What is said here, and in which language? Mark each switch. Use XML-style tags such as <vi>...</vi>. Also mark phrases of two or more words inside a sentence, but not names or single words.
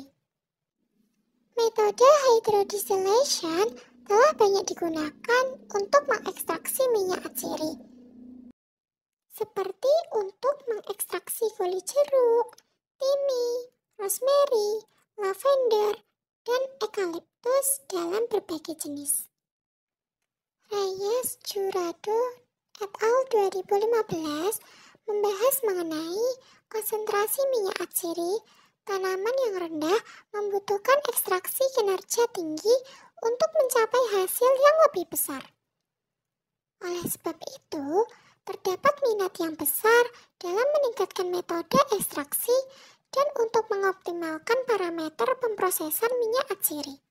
<id>Metode hydrodistillation telah banyak digunakan untuk mengekstraksi minyak atsiri, seperti untuk mengekstraksi kulit jeruk, timi, rosemary, lavender, dan eukaliptus dalam berbagai jenis. Reyes Jurado et al. 2015 membahas mengenai konsentrasi minyak atsiri. Tanaman yang rendah membutuhkan ekstraksi kinerja tinggi untuk mencapai hasil yang lebih besar. Oleh sebab itu, terdapat minat yang besar dalam meningkatkan metode ekstraksi dan untuk mengoptimalkan parameter pemrosesan minyak atsiri.</id>